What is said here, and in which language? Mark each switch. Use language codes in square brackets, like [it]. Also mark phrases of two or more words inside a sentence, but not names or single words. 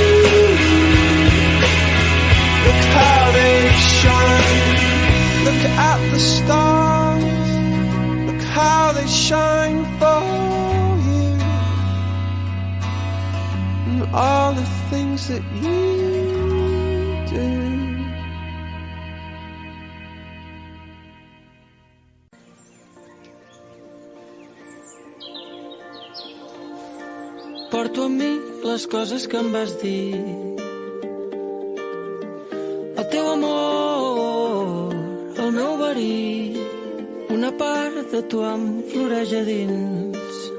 [en] Look how they shine. Look at the stars. Look how they shine for you. And all the things that you do. [ca] Porto amb mi les coses que em vas dir. El teu amor, el meu verí, una part de tu em floreix a dins.